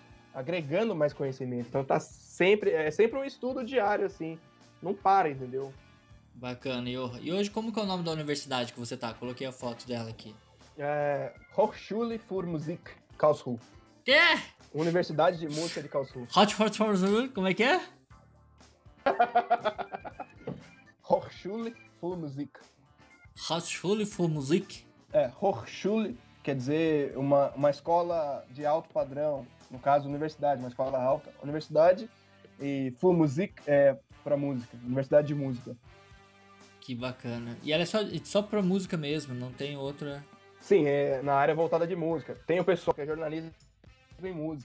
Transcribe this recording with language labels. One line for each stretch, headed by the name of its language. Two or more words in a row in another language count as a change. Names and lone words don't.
Portuguese: Agregando mais conhecimento. Então, é sempre um estudo diário, assim. Não para, entendeu? Bacana, Johan. E hoje, como que é o nome da universidade que você tá? Coloquei a foto dela aqui.
German: Hochschule für Musik Karlsruhe.
Portuguese: Quê? Universidade de Música de Karlsruhe. Como é que é?
German: Hochschule für Musik. Hochschule für Musik?
Portuguese: Hochschule quer dizer uma escola de alto padrão, no caso, universidade, uma escola alta. Universidade e
German: für Musik
Portuguese: é para música, Universidade de Música. Que bacana. E ela é só pra música mesmo, não tem outra... Sim, é na área voltada de música. Tem o pessoal que é jornalista em música.